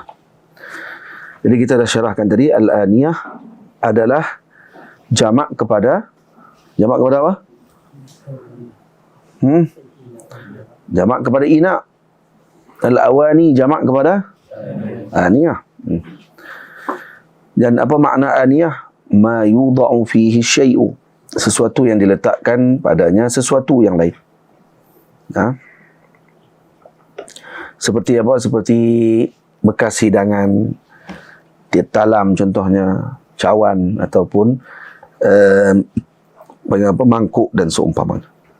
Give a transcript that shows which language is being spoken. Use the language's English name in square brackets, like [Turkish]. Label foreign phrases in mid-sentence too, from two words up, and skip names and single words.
[Malay] Jadi kita dah syarahkan tadi, al-aniyah adalah jamak kepada apa? Jamak kepada ina. Al-awani jamak kepada aniyah. Dan apa makna aniyah? [Arabic] Ma yudha'u fihi syai'u, [Malay] sesuatu yang diletakkan padanya sesuatu yang lain. Seperti apa? Seperti bekas hidangan, talam contohnya, cawan ataupun mangkuk dan seumpamanya.